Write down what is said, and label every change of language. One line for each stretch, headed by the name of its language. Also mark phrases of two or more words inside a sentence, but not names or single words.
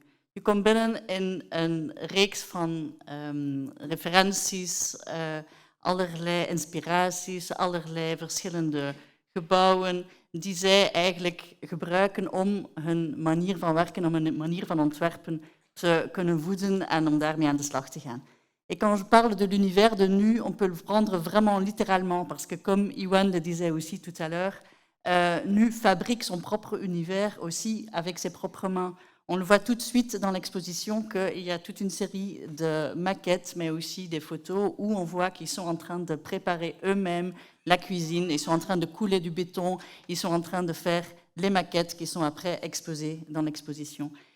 Dutch: Je komt binnen in een reeks van referenties, allerlei inspiraties, allerlei verschillende gebouwen die zij eigenlijk gebruiken om hun manier van werken, om hun manier van ontwerpen te kunnen voeden en om daarmee aan de slag te gaan.
French: Et quand je parle de l'univers de NU, on peut le prendre vraiment littéralement, parce que comme Iwan le disait aussi tout à l'heure, NU fabrique son propre univers aussi avec ses propres mains. On le voit tout de suite dans l'exposition qu'il y a toute une série de maquettes, mais aussi des photos où on voit qu'ils sont en train de préparer eux-mêmes la cuisine, ils sont en train de couler du béton, ils sont en train de faire les maquettes qui sont après exposées dans l'exposition.